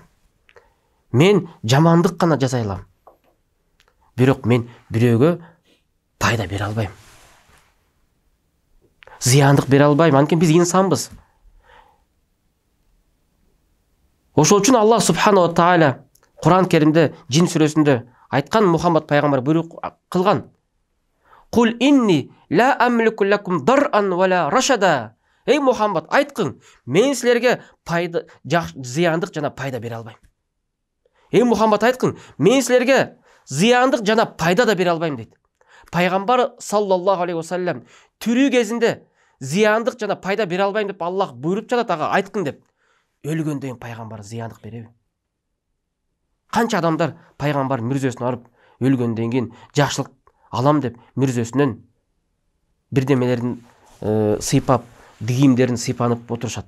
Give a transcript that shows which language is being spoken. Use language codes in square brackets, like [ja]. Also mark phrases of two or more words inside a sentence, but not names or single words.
[ky] Мен жамандык гана жаза алам. Бирок мен бирөөгө пайда бере албайм. Зыяндык бере албайм, анткени биз инсанбыз. Ошол үчүн Аллах [ar] سبحانه تعالى [ky] Кур'ан Керимде Жин сүрөсүндө айткан, Мухаммад пайгамбар буйрук кылган: [ar] "قل إني لا أملك لكم ضرا ولا رشدا". [ky] Эй Мухаммад, айткын, мен силерге пайда, зыяндык жана пайда бере албайм. Эй Мухаммад, айткын, мен силерге зыяндык жана пайда да бере албайм дейт. Пайгамбар [ar] صلى الله عليه وسلم [ky] тирүү кезинде зияндык жана пайда бере албайм деп Аллах буйруп жатат, ага айткын деп. Өлгөндөн кийин пайгамбар зияндык береби? Канча адамдар пайгамбар мүрзөсүн арып өлгөндөн кийин жакшылык алам деп мүрзөсүнөн бирдемелерин сыйпап, кийимдерин сыйпанып отурушат.